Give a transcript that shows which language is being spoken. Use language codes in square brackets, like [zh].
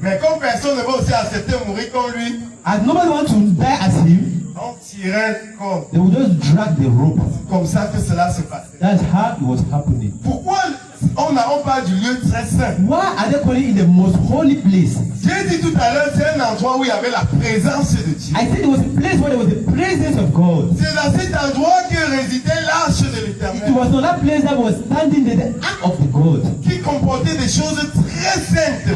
[fr] Mais comme personne ne va aussi accepter mourir comme lui, [en] As nobody wants to die as him, [fr] on tirait une corde. [en] they will just drag the rope. [fr] Comme ça que cela se passait. [en] That's how it was happening. [fr] Pourquoi on parle du lieu très saint. [en] Why are they calling it the most holy place? [fr] J'ai dit tout à l'heure, c'est un endroit où il y avait la présence de Dieu. [en] I said it was a place where there was the presence of God. [fr] C'est dans cet endroit que résidait l'arche de [en] It [fr] l'Éternel, [en] was on that place that was standing there, the ark of the God, [fr] qui comportait des choses très saintes,